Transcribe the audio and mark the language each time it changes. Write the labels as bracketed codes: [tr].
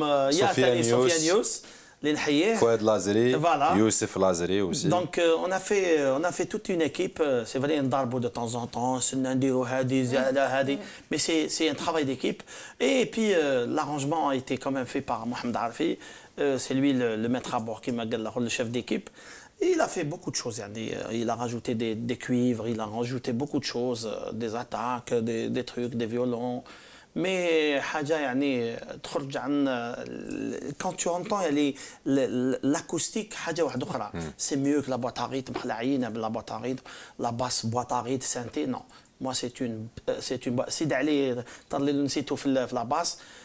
[ar] il y a ثاني سفيان يوس اللي نحييه فؤاد لازري يوسف لازري aussi. [fr] Donc on a fait toute une équipe. C'est vrai نضربوا de temps en temps سنة نديروا هذه mais c'est un travail d'équipe. Et puis l'arrangement a été quand même fait par Mohamed Arfi. C'est lui le maître à bord qui m'a dit le chef d'équipe. Il a fait beaucoup de choses. Il a rajouté des cuivres, il a rajouté beaucoup de choses, des attaques, des trucs, des violons. [ar] Mais حاجة يعني تخرج عن quand tu entends l'acoustique حاجة واحدة أخرى. [fr] C'est mieux que la boîte à rythme خلاعينا بلا boîte à rythme, la basse boîte à rythme synthé. Non, moi c'est une سيد علي اللي نسيته في la basse.